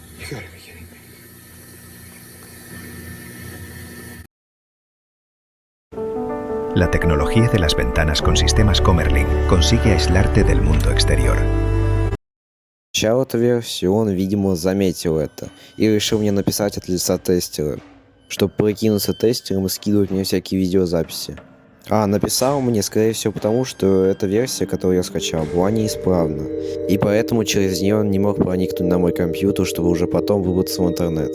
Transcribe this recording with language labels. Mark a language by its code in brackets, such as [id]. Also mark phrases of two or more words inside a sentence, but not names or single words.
[en] gotta be kidding me. [es] La tecnología de las ventanas con sistemas Comerlin consigue aislarte del mundo exterior. [ru] Скачал эту версию, он, видимо, заметил это и решил мне написать от лица тестера, чтобы прикинуться тестером и скидывать мне всякие видеозаписи. Написал мне, скорее всего, потому что эта версия, которую я скачал, была неисправна, и поэтому через нее он не мог проникнуть на мой компьютер, чтобы уже потом выбраться в интернет.